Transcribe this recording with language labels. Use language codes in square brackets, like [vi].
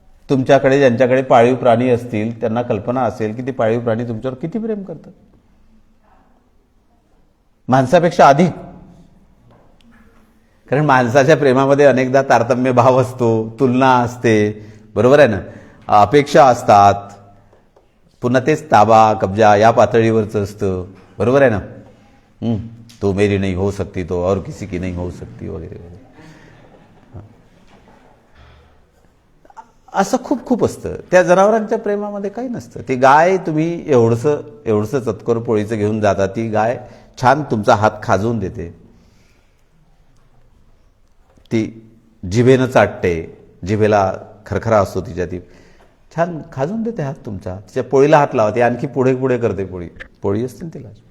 [mr] तुमच्याकडे ज्यांच्याकडे पाळीव प्राणी असतील त्यांना कल्पना असेल की ती पाळीव प्राणी तुमच्यावर किती प्रेम करतात, माणसापेक्षा अधिक. कारण माणसाच्या प्रेमामध्ये अनेकदा तारतम्य भाव असतो, तुलना असते, बरोबर आहे ना, अपेक्षा असतात, पुन्हा तेच ताबा कब्जा या पातळीवरचं असतं, बरोबर आहे ना. [hi] तो मेरी नहीं हो सकती तो और किसी की नहीं हो सकती वगैरे वगैरे. [mr] असं खूप खूप असतं. त्या जनावरांच्या प्रेमामध्ये काही नसतं. ती गाय तुम्ही एवढंसं चतकोर पोळीचं घेऊन जाता, ती गाय छान तुमचा हात खाजवून देते, ती जिभेनं चाटते, जिभेला खरखरा असतो तिच्या, ती छान खाजून देते हात तुमचा, तिच्या पोळीला हात लावते, आणखी पुढे पुढे करते. पोळी असते ना तिला.